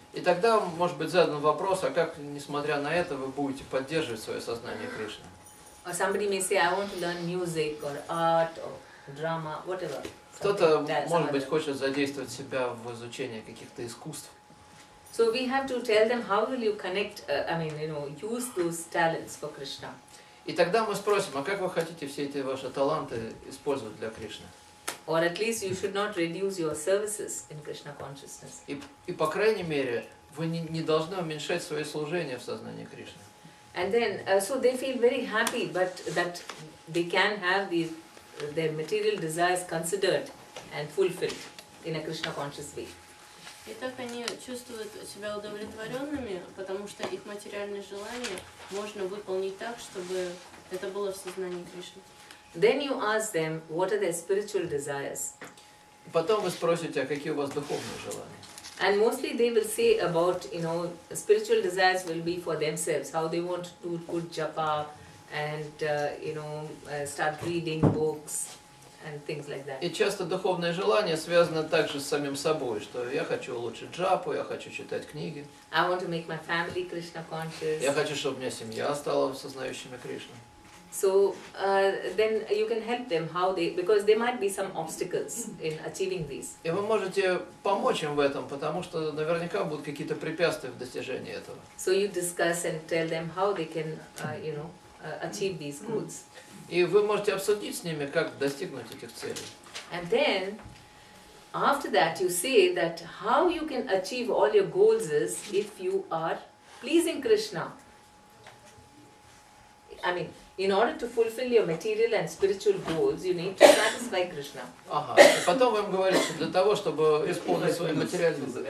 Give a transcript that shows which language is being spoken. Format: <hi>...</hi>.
<ru>И тогда может быть задан вопрос, а как, несмотря на это, вы будете поддерживать свое сознание Кришны?</ru> <en>Or somebody may say, I want to learn music or art or drama, whatever.</en> <ru>Кто-то, может быть, хочет задействовать себя в изучении каких-то искусств.</ru> <en>So we have to tell them how will you connect, use those talents for Krishna.</en> <ru>И тогда мы спросим, а как вы хотите все эти ваши таланты использовать для Кришны?</ru> <en>Or at least you should not reduce your services in Krishna consciousness.</en> <ru>И по крайней мере, вы не должны уменьшать свои служения в сознании Кришны.</ru> <en>And then, so they feel very happy, but that they can have their material desires considered and fulfilled in a Krishna conscious way.</en> <ru>И так они чувствуют себя удовлетворенными, потому что их материальные желания можно выполнить так, чтобы это было в сознании Кришны.</ru> <en>Then you ask them what are their spiritual desires.</en> <ru>Потом вы спросите, а какие у вас духовные желания?</ru> <en>And mostly they will say about, spiritual desires will be for themselves, how they want to do good japa and, start reading books and things like that.</en> <ru>И часто духовные желания связаны также с самим собой, что я хочу улучшить джапу, я хочу читать книги.</ru> <en>I want to make my family Krishna conscious.</en> <ru>Я хочу, чтобы у меня семья стала сознающими Кришну.</ru> <en>So then you can help them because there might be some obstacles in achieving these.</en> <ru>И вы можете помочь им в этом, потому что наверняка будут какие-то препятствия в достижении этого.</ru> <en>So you discuss and tell them how they can, achieve these goals.</en> <ru>И вы можете обсудить с ними, как достигнуть этих целей.</ru> <en>And then, after that you say that how you can achieve all your goals is if you are pleasing Krishna. I mean, in order to fulfill your material and spiritual goals, you need to satisfy Krishna.</en> <ru>Ага. И потом вы им говорите, что для того, чтобы исполнить свои материальные...</ru>